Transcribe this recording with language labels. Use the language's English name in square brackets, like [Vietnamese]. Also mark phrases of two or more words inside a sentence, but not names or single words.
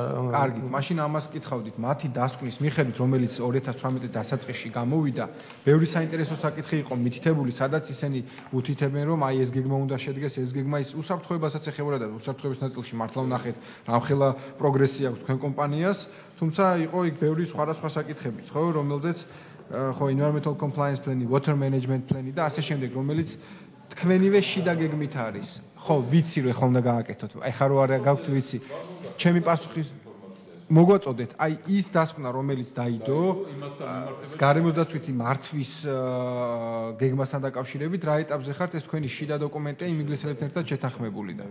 [Georgian] კარგი მაშინ ამას კითხავდით მათი დასკვნის მიხედვით რომელიც 2018 წლის დასაწყისში გამოვიდა ბევრი საინტერესო საკითხი იყო მითითებული სადაც ისინი უთითებენ რომ აი ეს გეგმა უნდა შედგეს ეს გეგმა ის უსაფრთხოებასაც ეხებოდა და უსაფრთხოების ნაწილში მართლა ვნახეთ რამხელა პროგრესი აქვს თქვენ კომპანიას თუმცა იყო იქ ბევრი სხვადასხვა საკითხებიც ხო რომელზეც ხო [English] environmental compliance plan-ი water management plan-ი [Georgian] და ასე შემდეგ რომელიც თქვენივე შიდა გეგმით არის ხო ვიცი რომ ეხლა უნდა გააკეთოთ ეხლა რო არ გაქვთ ვიცი ჩემი პასუხი მოგვაწოდეთ აი ის დასკვნა რომელიც დაიდო გარემოს დაცვითი მართვის გეგმასთან დაკავშირებით რა ეტაპზე ხართ ეს თქვენი შიდა დოკუმენტია იმ ინგლისელებთან ერთად შეთანხმებული და